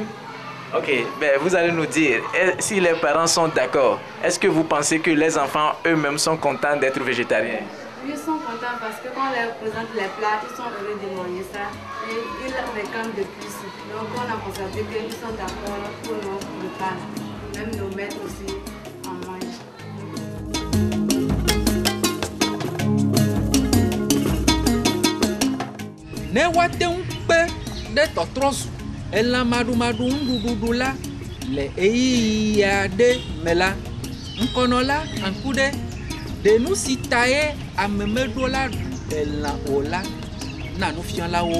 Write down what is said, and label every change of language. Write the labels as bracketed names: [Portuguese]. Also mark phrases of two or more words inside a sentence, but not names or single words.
[French] Ok, ben vous allez nous dire, si les parents sont d'accord, est-ce que vous pensez que les enfants eux-mêmes sont contents d'être végétariens? Ils sont contents parce que quand on leur présente les plats, ils sont heureux de manger ça et ils réclament de plus. Donc on a constaté qu'ils sont d'accord pour nos repas. Même nos maîtres aussi en mangent. [Ewe] Ne woate ŋu kpe ɖe tɔtrɔ zu elã maɖumaɖu ŋuɖuɖu la le ɣeyiɣi aɖe me la, ŋkɔnɔla Aŋkuɖe ɖe nu si ta ye ame meɖo la ɖu elã o la na nufialawo.